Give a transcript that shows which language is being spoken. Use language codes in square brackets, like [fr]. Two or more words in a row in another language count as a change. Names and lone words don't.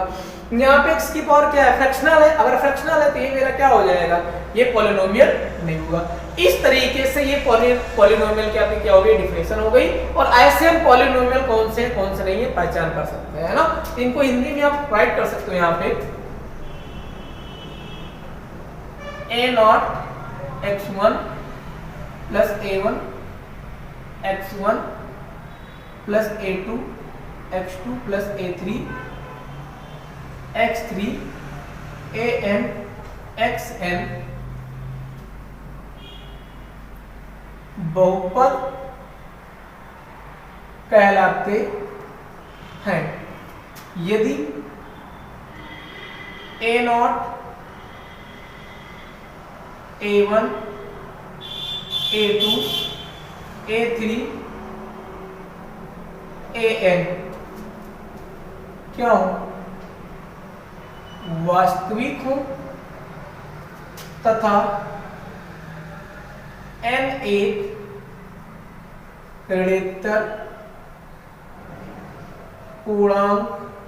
[hi] यहाँ पे x की पावर क्या है, फ्रैक्शनल है। अगर फ्रैक्शनल है तो ये मेरा क्या हो जाएगा, ये पॉलिनोमियल नहीं होगा। इस तरीके से ये पॉलिनोमियल क्या हो गई, डिफिनेशन हो गई। और ऐसे हम पॉलिनोमियल कौन से नहीं है पहचान कर सकते हैं, है ना। इनको हिंदी में आप राइट कर सकते हो यहाँ पे, a0 x1 प्लस a1 x1 प्लस a2 x2 प्लस a3 x3 an xn बहुपद कहलाते हैं यदि a0 a1 a2 a3 an क्या हो, वास्तविक हो तथा n एक ऋणोत्तर पूर्णांक हो।